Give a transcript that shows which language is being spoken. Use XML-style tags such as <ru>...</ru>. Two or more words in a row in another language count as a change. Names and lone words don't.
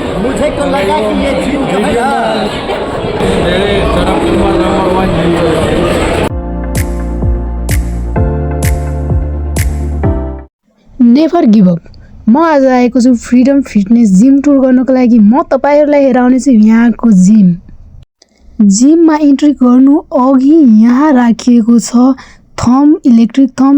<hi>मुझे तो लगा कि ये जिम जो है ना</hi> <ne>धेरै जनकपुरमा नम्बर 1 जिम छ।</ne> <en>Never give up.</en> <ne>म आज आएको छु फ्रिडम फिटनेस जिम टुर गर्नको लागि। म तपाईहरुलाई हेराउने छु यहाँको जिम। जिममा इन्ट्री गर्नु अघि यहाँ राखिएको छ थम्ब,</ne> <en>electric thumb.</en>